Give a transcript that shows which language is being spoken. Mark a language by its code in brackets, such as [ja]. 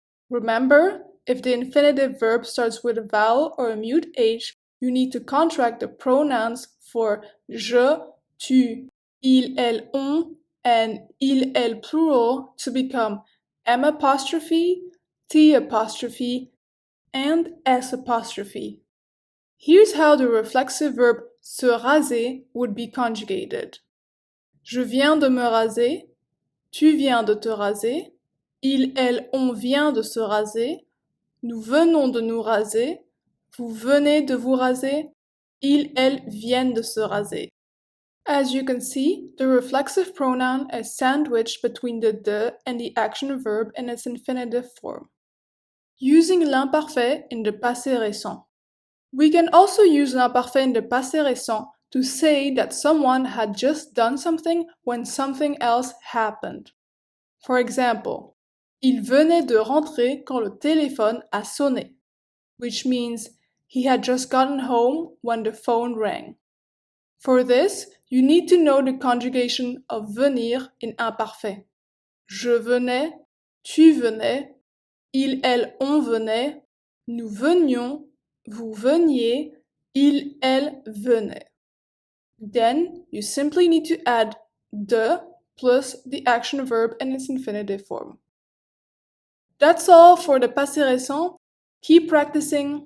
[en] Remember, if the infinitive verb starts with a vowel or a mute H, you need to contract the pronouns for je, tu, il, elle, on, and il, elle, plural to become M apostrophe, T apostrophe, and S apostrophe. Here's how the reflexive verb se raser would be conjugated. [fr] Je viens de me raser, tu viens de te raser, il, elle, on vient de se raser, nous venons de nous raser, vous venez de vous raser, ils, elles viennent de se raser. [en] As you can see, the reflexive pronoun is sandwiched between the de and the action verb in its infinitive form. Using l'imparfait in the passé récent. We can also use l'imparfait in the passé récent to say that someone had just done something when something else happened. For example, [fr] il venait de rentrer quand le téléphone a sonné, [en] which means he had just gotten home when the phone rang. For this, you need to know the conjugation of venir in imparfait. [fr] Je venais, tu venais, il, elle, on venait, nous venions, vous veniez, il, elle venait. [en] Then, you simply need to add de plus the action verb in its infinitive form. That's all for the passé récent. Keep practicing.